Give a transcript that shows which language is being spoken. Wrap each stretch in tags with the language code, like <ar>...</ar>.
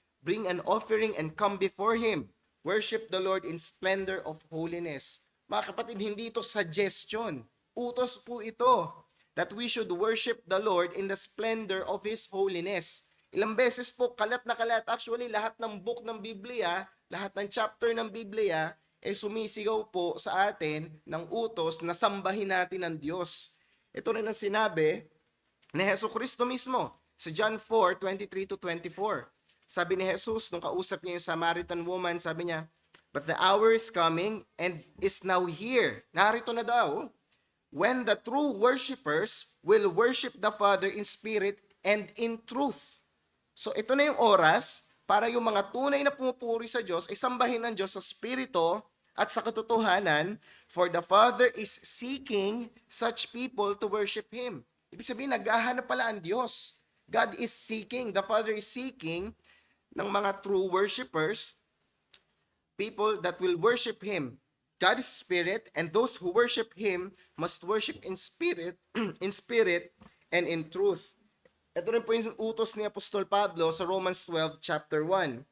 <en>Bring an offering and come before Him. Worship the Lord in splendor of holiness.</en> <tl>Mga kapatid, hindi ito suggestion. Utos po ito</tl> <en>that we should worship the Lord in the splendor of His holiness.</en> <tl>Ilang beses po, kalat na kalat. Actually, lahat ng book ng Biblia, lahat ng chapter ng Biblia, sumisigaw po sa atin ng utos na sambahin natin ang Diyos. Ito rin ang sinabi ni Jesucristo mismo sa John 4:23-24. Sabi ni Jesus, nung kausap niya yung Samaritan woman, sabi niya,</tl> <en>but the hour is coming and is now here.</en> <tl>Narito na daw,</tl> <en>when the true worshipers will worship the Father in spirit and in truth.</en> <tl>So ito na yung oras para yung mga tunay na pumupuri sa Diyos ay sambahin ng Diyos sa spirito at sa katotohanan,</tl> <en>for the Father is seeking such people to worship Him.</en> <tl>Ibig sabihin, naghahanap pala ang Diyos.</tl> <en>God is seeking, the Father is seeking ng mga true worshipers, people that will worship Him. God is spirit, and those who worship Him must worship in spirit, in spirit and in truth.</en> <tl>Ito rin po yung utos ni Apostol Pablo sa Romans 12, chapter 1.</tl>